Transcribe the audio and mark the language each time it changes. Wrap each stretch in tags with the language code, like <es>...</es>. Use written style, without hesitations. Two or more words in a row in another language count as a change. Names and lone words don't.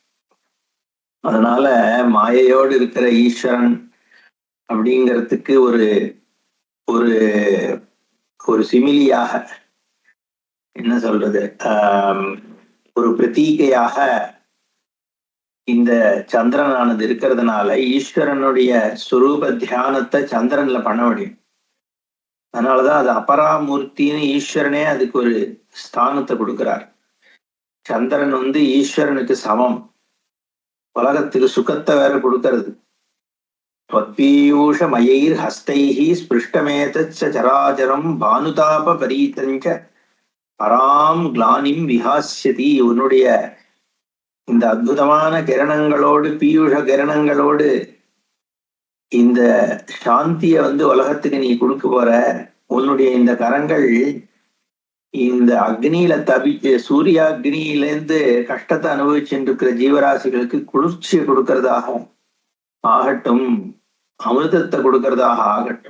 <ta>அதனால மாயையோடு இருக்கிற ஈஸ்வரன் அப்படிங்கிறதுக்கு ஒரு ஒரு ஒரு சிமிலியாக, என்ன சொல்றது, ஒரு பிரதீகையாக இந்த சந்திரனானது இருக்கிறதுனால ஈஸ்வரனுடைய சுரூப தியானத்தை சந்திரன்ல பண்ண முடியும். அதனாலதான் அது அபராமூர்த்தின்னு ஈஸ்வரனே அதுக்கு ஒரு ஸ்தானத்தை கொடுக்கிறார். சந்திரன் ஈஸ்வரனுக்கு சமம். உலகத்துக்கு சுகத்தை வேற கொடுக்கறது.</ta> <sa>त्वत्पीयूष मयैर् हस्तैः स्पृष्टमेतच्च चराचरं भानुताप परीतञ्च परां ग्लानिं विहास्यति.</sa> <ta>உன்னுடைய இந்த அற்புதமான கிரணங்களோடு, பீயூஷ கிரணங்களோடு இந்த சாந்திய உலகத்துக்கு நீ கொடுக்க போற. உன்னுடைய இந்த கரங்கள் இந்த அக்னியில சூரிய அக்னியிலேருந்து கஷ்டத்தை அனுபவிச்சுட்டு இருக்கிற ஜீவராசிகளுக்கு குளிர்ச்சியை கொடுக்கறதாக ஆகட்டும், அமிர்தத்தை கொடுக்கறதாக ஆகட்டும்.</ta>